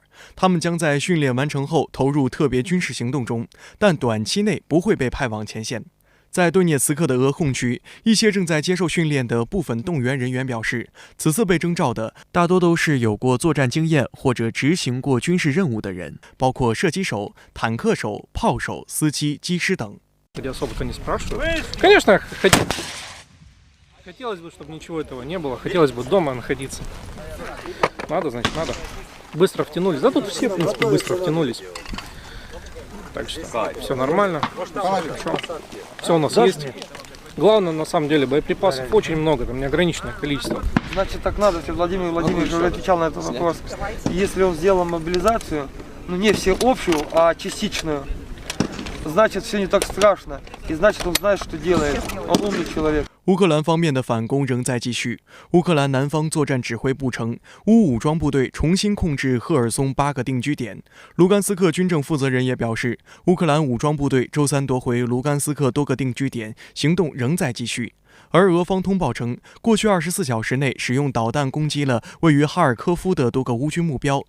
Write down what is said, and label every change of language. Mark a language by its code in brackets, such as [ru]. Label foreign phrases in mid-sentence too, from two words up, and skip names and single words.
[zh] 他们将在训练完成后投入特别军事行动中，但短期内不会被派往前线。在顿涅茨克的俄控区，一些正在接受训练的部分动员人员表示，此次被征召的大多都是有过作战经验或者执行过军事任务的人，包括射击手、坦克手、炮手、司机、机师等。 [ru] Особо-то не спрашивают. Конечно, хотелось бы, чтобы ничего этого не было. Хотелось бы дома находиться. Надо, значит, надо. Быстро втянулись. Да тут все, в принципе, быстро втянулись. Так что все нормально. Хорошо. Все у нас есть. Главное, на самом деле, боеприпасов очень много, там неограниченное количество. Значит, так надо, если Владимир Владимирович уже отвечал на этот вопрос. Если он сделал мобилизацию, ну не всеобщую, а частичную, значит, все не так страшно. И значит, он знает, что делает. Он умный человек. [zh] 乌克兰方面的反攻仍在继续。乌克兰南方作战指挥部称，乌武装部队重新控制赫尔松8个定居点。卢甘斯克军政负责人也表示，乌克兰武装部队周三夺回卢甘斯克多个定居点，行动仍在继续。而俄方通报称，过去24小时内使用导弹攻击了位于哈尔科夫的多个乌军目标。